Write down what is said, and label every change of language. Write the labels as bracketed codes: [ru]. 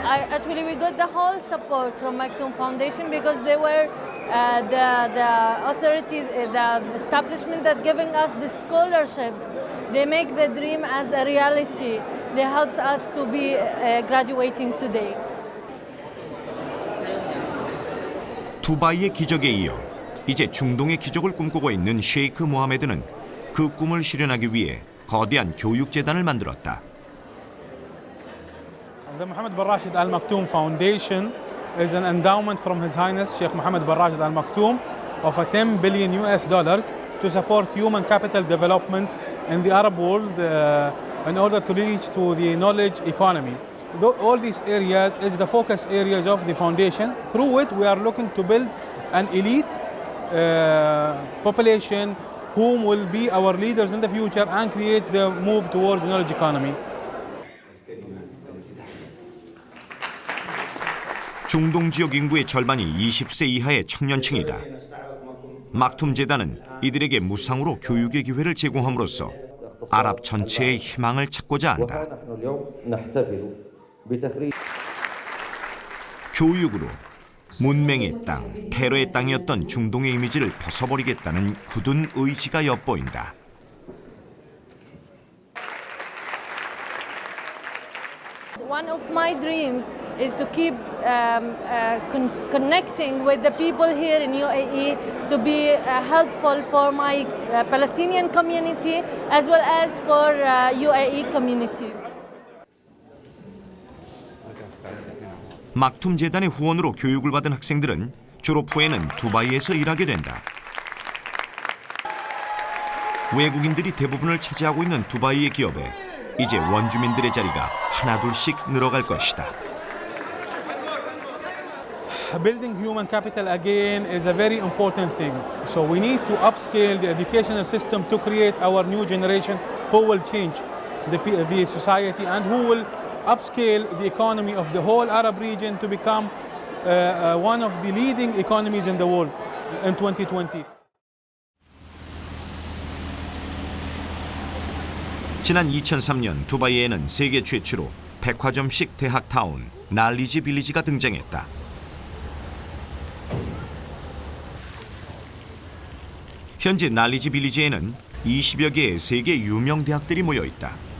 [en] Actually, we got the whole support from Maktoum Foundation because they were the authority, the establishment that giving us the scholarships. They make the dream as a reality. They help us to be graduating today. [ko] 두바이의 기적에 이어 이제 중동의 기적을 꿈꾸고 있는 셰이크 모하메드는 그 꿈을 실현하기 위해 거대한 교육재단을 만들었다. [en] The Mohammed bin Rashid Al Maktoum Foundation is an endowment from His Highness Sheikh Mohammed bin Rashid Al Maktoum of $10 billion to support human capital development in the Arab world in order to reach to the knowledge economy. All these areas is the focus areas of the foundation. Through it, we are looking to build an elite population whom will be our leaders in the future and create the move towards knowledge economy. [ko] 중동 지역 인구의 절반이 20세 이하의 청년층이다. 막툼 재단은 이들에게 무상으로 교육의 기회를 제공함으로써 아랍 전체의 희망을 찾고자 한다. 교육으로 문맹의 땅, 테러의 땅이었던 중동의 이미지를 벗어버리겠다는 굳은 의지가 엿보인다. [en] One of my dreams is to keep connecting with the people here in UAE to be helpful for my Palestinian community as well as for UAE community. [ko] 막툼 재단의 후원으로 교육을 받은 학생들은 졸업 후에는 두바이에서 일하게 된다. 외국인들이 대부분을 차지하고 있는 두바이의 기업에 이제 원주민들의 자리가 하나둘씩 늘어갈 것이다. [en] Building human capital again is a very important thing. So we need to upscale the educational system to create our new generation who will change the society and who will upscale the economy of the whole Arab region to become one of the leading economies in the world in 2020. [ko] 지난 2003년 두바이에는 세계 최초로 백화점식 대학타운 날리지 빌리지가 등장했다. 현재 날리지 빌리지에는 20여 개의 세계 유명 대학들이 모여 있다.